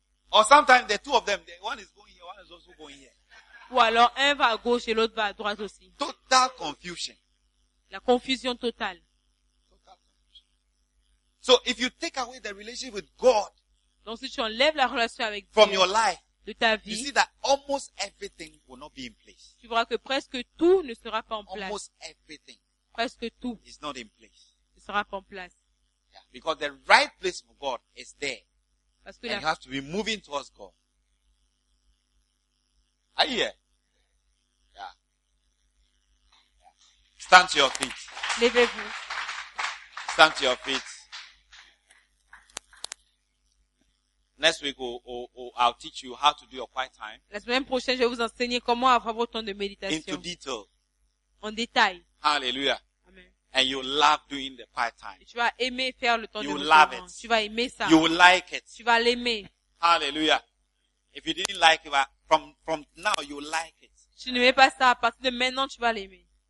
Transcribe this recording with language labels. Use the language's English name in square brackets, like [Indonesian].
[English] Or sometimes the two of them, the one is going here, one is also going here. [French] Ou alors un va à gauche et l'autre va à droite aussi. [English] Total confusion. [French] La confusion totale. [English] Total confusion. So if you take away the relationship with God, [French] donc si tu enlèves la relation avec [English] from [French] Dieu, [English] your life. [French] De ta vie, [English] you see that almost everything will not be in place. [French] Tu verras que presque tout ne sera pas en place. [English] Almost everything. [French] Presque tout. [English] Is not in place. [French] Ne sera pas en place. [English] Yeah, because the right place for God is there. [French] Parce que [English] and [French] la... [English] you have to be moving towards God. Are you here? Yeah. Yeah. Stand to your feet. [French] Levez-vous. [English] Stand to your feet. Next week, I'll teach you how to do your quiet time. [French] La semaine prochaine, je vais vous enseigner comment avoir votre temps de méditation. [English] Into detail. [French] En détail. [English] Hallelujah. Amen. And you love doing the quiet time. [French] Tu vas aimer faire le temps [English] you [French] de [English] love [French] méditation. [English] It. [French] Tu vas aimer ça. [English] You will like it. [French] Tu vas l'aimer. [English] Hallelujah. If you didn't like it, from now you like it. [French] Tu n'aimais pas ça. À partir de maintenant, tu vas l'aimer.